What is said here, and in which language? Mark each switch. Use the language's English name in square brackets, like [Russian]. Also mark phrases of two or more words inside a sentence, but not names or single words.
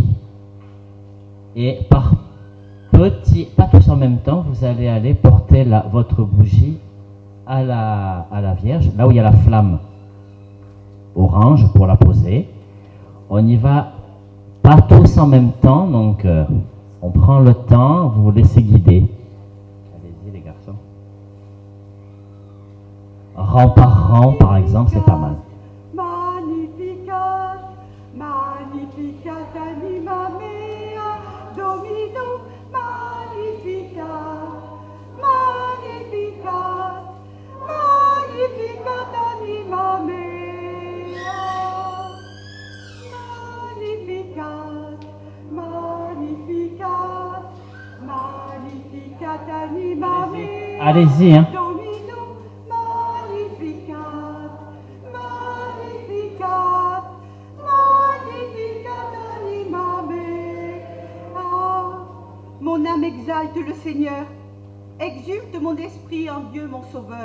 [French] Et par petits, pas tous en même temps, vous allez aller porter votre bougie à la Vierge, là où il y a la flamme orange pour la poser. On y va pas tous en même temps, donc on prend le temps, vous vous laissez guider. Allez-y les garçons. Rang par rang, par exemple, c'est pas mal. [Latin] Magnificat, magnificat anima mea, Domino, magnificat, magnificat, magnificat anima mea, magnificat, magnificat, magnificat anima mea. [French] Allez-y, hein. Mon âme exalte le Seigneur, exulte mon esprit en Dieu mon Sauveur.